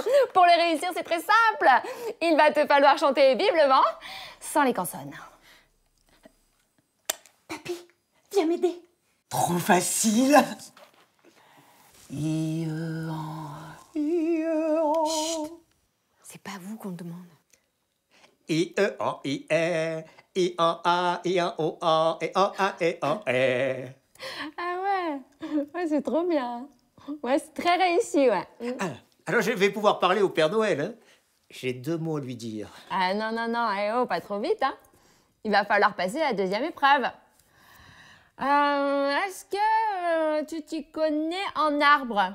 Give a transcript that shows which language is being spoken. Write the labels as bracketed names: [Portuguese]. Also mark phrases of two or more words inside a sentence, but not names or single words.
[French] Pour le réussir, c'est très simple. Il va te falloir chanter Vive le vent sans les consonnes. Papy, viens m'aider. Trop facile. C'est pas vous qu'on le demande. I-E-A-I-E, I-A-A, I-A-O-A, I-A-A, I-A-E. Ah ouais, c'est trop bien. Ouais, c'est très réussi, ouais. Alors je vais pouvoir parler au Père Noël. Hein. J'ai 2 mots à lui dire. Ah non, pas trop vite, hein. Il va falloir passer la 2e épreuve. Est-ce que tu t'y connais en arbre?